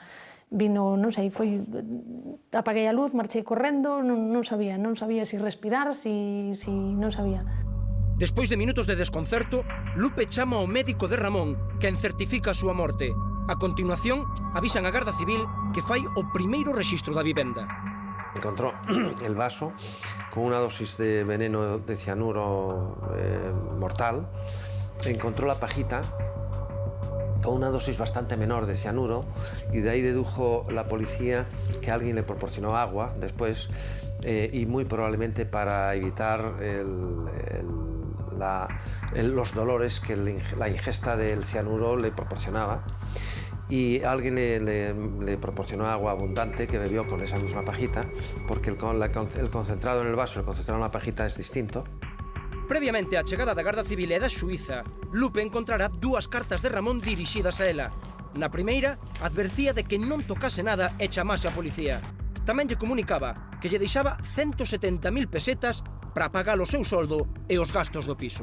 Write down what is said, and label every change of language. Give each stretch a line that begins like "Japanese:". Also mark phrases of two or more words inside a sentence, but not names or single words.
Galician: Vino, non sei, apaguei a luz, marchei correndo, non sabía se respirar, non sabía. Despois de minutos de desconcerto, Lupe chama ao médico de Ramón, quen certifica a súa morte. A continuación, avisan a Garda Civil que fai o primeiro rexistro da vivenda.
Spanish: Encontró el vaso con una dosis de veneno de cianuro mortal. Encontró la pajita con una dosis bastante menor de cianuro y de ahí dedujo la policía que alguien le proporcionó agua después y muy probablemente para evitar los dolores que la ingesta del cianuro le proporcionaba. Y alguien le proporcionó agua abundante que bebió con esa misma pajita, porque el concentrado en el vaso y el concentrado en la pajita es distinto.
Galician: Previamente á chegada da Garda Civil e da Suíza, Lupe encontrará dúas cartas de Ramón dirixidas a ela. Na primeira, advertía de que non tocase nada e chamase a policía. Tamén lle comunicaba que lle deixaba 170.000 pesetas para pagar o seu soldo e os gastos do piso.